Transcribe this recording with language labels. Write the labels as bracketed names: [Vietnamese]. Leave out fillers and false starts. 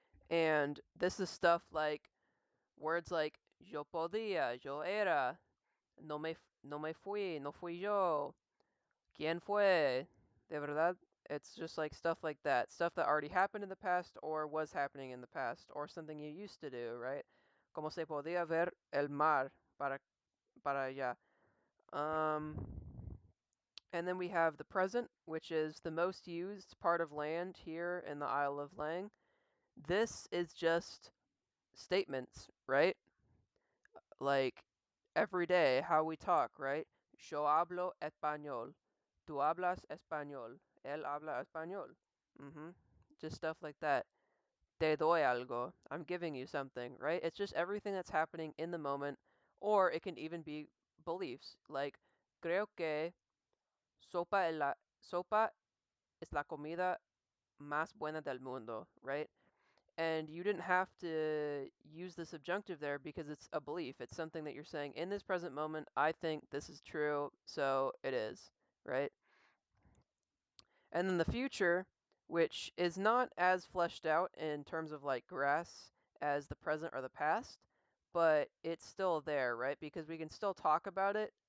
[English] And this is stuff like words like [Spanish] yo podía, yo era, no me fui, no fui yo, ¿quién fue? De verdad? [English] It's just like stuff like that. Stuff that already happened in the past or was happening in the past or something you used to do, right? [Spanish] Como se podía ver el mar para allá. [English] And then we have the present, which is the most used part of land here in the Isle of Lang. This is just statements, right? Like every day, how we talk, right? [Spanish] Yo hablo español. Tú hablas español. Él habla español. [English] Just stuff like that. [Spanish] Te doy algo. [English] I'm giving you something, right? It's just everything that's happening in the moment, or it can even be beliefs. [Spanish] Like, creo que sopa es la comida más buena del mundo, right? [English] And you didn't have to use the subjunctive there because it's a belief. It's something that you're saying in this present moment, I think this is true, so it is, right? And then the future, which is not as fleshed out in terms of like grass as the present or the past, but it's still there, right? Because we can still talk about it